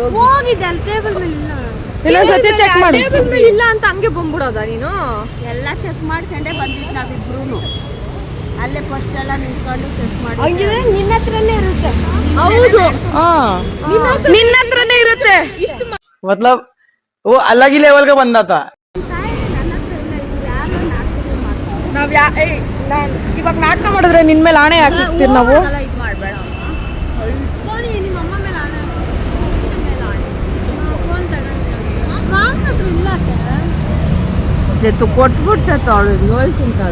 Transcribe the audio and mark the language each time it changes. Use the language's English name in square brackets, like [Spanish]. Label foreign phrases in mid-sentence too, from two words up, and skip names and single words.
[Kannada] ಹೋಗಿದೆ ಅಲ್ಲಿ ಟೇಬಲ್ ಮೇಲೆ ಇಲ್ಲ. ಇನ್ನೊಂದ್ಸತಿ ಚೆಕ್ ಮಾಡಿ. ಇಲ್ಲ ಅಂತ ಹಂಗೆ ಬಂದ್ಬಿಡೋದ ನೀನು? ಎಲ್ಲ ಚೆಕ್ ಮಾಡ್ಕೊಂಡೆ ಬಂದಿದ್ದು ನಾವಿಬ್ರು. ಅಲ್ಲೇ ಫಸ್ಟ್ ಎಲ್ಲ ನಿಂತ್ಕೊಂಡು ಚೆಕ್ ಮಾಡಿ. ಹಂಗಿದ್ರೆ ನಿನ್ನ ಹತ್ರನೇ ಇರುತ್ತೆ. ಹೌದು, ನಿನ್ನ ಹತ್ರನೇ ಇರುತ್ತೆ. ಇಷ್ಟು [Hindi] मतलब वो अलग ही लेवल का बंदा था. [Kannada] ನಾವ್ ಇವಾಗ ನಾಟಕ ಮಾಡಿದ್ರೆ ನಿನ್ ಮೇಲೆ ಆಣೆ ಹಾಕಿರ್ತೀವಿ ನಾವು. ಕೊಟ್ಬಿಟ್ಟು ನೋಯ್ಸಿಂತಾಳ